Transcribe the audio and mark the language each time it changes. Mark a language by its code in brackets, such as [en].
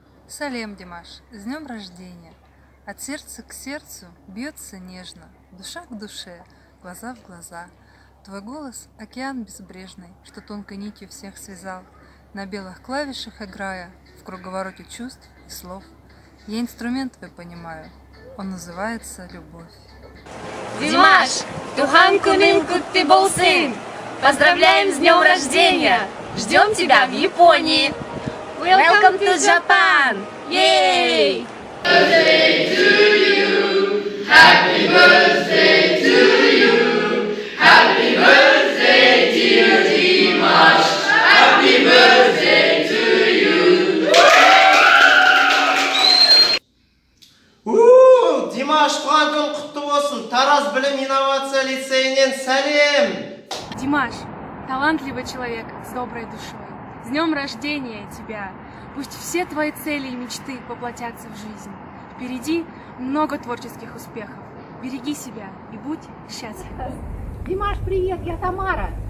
[ru] Салем, Димаш, с днем рождения! От сердца к сердцу бьется нежно, душа к душе, глаза в глаза. Твой голос — океан безбрежный, что тонкой нитью всех связал, на белых клавишах играя, в круговороте чувств и слов. Я инструмент твой понимаю, он называется любовь. [kk] Димаш, туған күнің құтты болсын! [ru] Поздравляем с днем рождения! Ждем тебя в Японии! [en] Welcome to Japan! Yay! Birthday to you! Happy birthday to you! Happy birthday, dear Dimash! Happy birthday to you! [kk] Димаш, туған күн құтты болсын. Тараз білім инновация лицейінен сәлем. [ru] Димаш, талантливый человек с доброй душой. С днем рождения тебя! Пусть все твои цели и мечты воплотятся в жизнь. Впереди много творческих успехов. Береги себя и будь счастлив. Димаш, привет, я Тамара.